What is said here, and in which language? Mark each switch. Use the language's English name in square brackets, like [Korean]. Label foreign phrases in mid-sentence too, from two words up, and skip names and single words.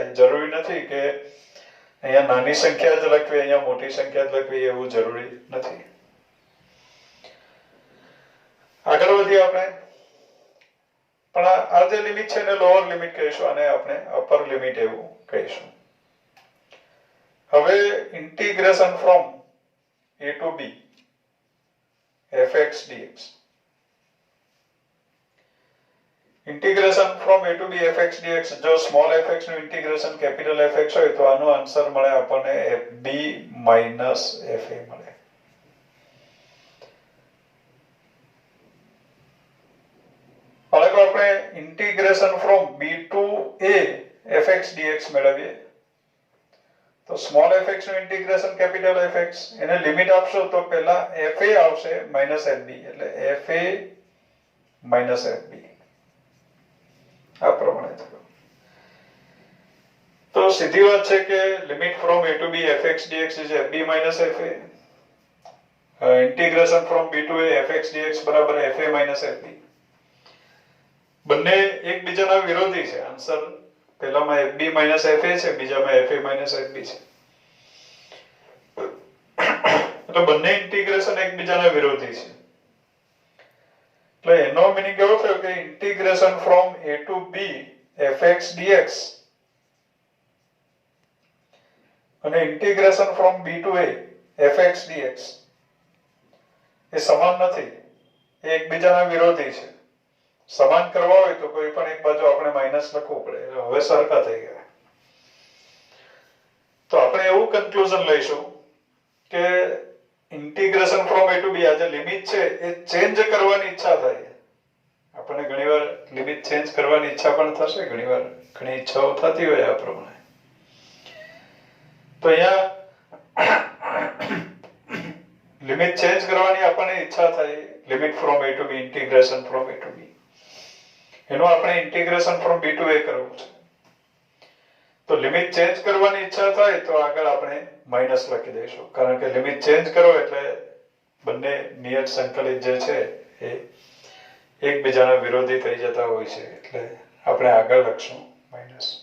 [Gujarati] જરૂરી નથી કે અહીંયા નાની સંખ્યા જ લખવી, અહીંયા મોટી સંખ્યા જ લખવી, એવું જરૂરી નથી. આગળ વધીએ આપણે. પણ આ જે લિમિટ છે એને [English] lower limit [Gujarati] કહીશું અને આપણે [English] upper limit [Gujarati] એવું કહીશું. હવે [English] integration from a to b fx dx. integration from a to b fx dx, [Gujarati] જો સ્મોલ fx નું ઇન્ટિગ્રેશન કેપિટલ fx હોય તો આનો આન્સર મળે આપણને [English] fb minus fa [Gujarati] મળે. બાળકો આપણે [English] integration from b to a fx dx [Gujarati] મેળવીએ તો સ્મોલ fx નું ઇન્ટિગ્રેશન કેપિટલ fx, એને લિમિટ આપશો તો પહેલા fa આવશે માઈનસ fb, એટલે [English] fa minus fb [Gujarati] આ પ્રમાણે થયું. તો સીધી વાત છે કે [English] limit from a to b fx dx is fb minus fa. integration from b to a fx dx [Gujarati] બરાબર [English] fa minus fb. [Gujarati] બંને એકબીજાના વિરોધી છે. આન્સર પહેલામાં [English] fb minus fa [Gujarati] છે, બીજામાં [English] fa minus fb [Gujarati] છે. એટલે બંને ઇન્ટિગ્રેશન એકબીજાના વિરોધી છે. એટલે એનો મીનિંગ એવો થયો કે [English] integration from a to b fx dx [Gujarati] અને [English] integration from b to a fx dx [Gujarati] એ સમાન નથી, એ એકબીજાના વિરોધી છે. સમાન કરવા હોય તો કોઈ પણ એક બાજુ આપણે માઈનસ લખવું પડે. હવે સરખા થઈ ગયા. તો આપણે એવું કન્ક્લુઝન લઈશું કે [English] integration from a to b [Gujarati] આ જે લિમિટ છે એ ચેન્જ કરવાની ઈચ્છા થાય. આપણને ઘણીવાર [English] limit change [Gujarati] કરવાની ઈચ્છા પણ થશે, ઘણીવાર ઘણી ઈચ્છાઓ થતી હોય આ પ્રમાણે. તો અહીંયા [English] limit change [Gujarati] કરવાની આપણને ઈચ્છા થાય, [English] limit from a to b, integration from a to b. [Gujarati] એનું આપણે [English] integration from b to a [Gujarati] કરવું છે. તો [English] limit change [Gujarati] કરવાની ઈચ્છા થાય તો આગળ આપણે માઈનસ લખી દઈશું, કારણ કે [English] limit change [Gujarati] કરો એટલે બંને નિયત સંકલિત જે છે એ એકબીજાના વિરોધી થઈ જતા હોય છે, એટલે આપણે આગળ લખશું માઈનસ.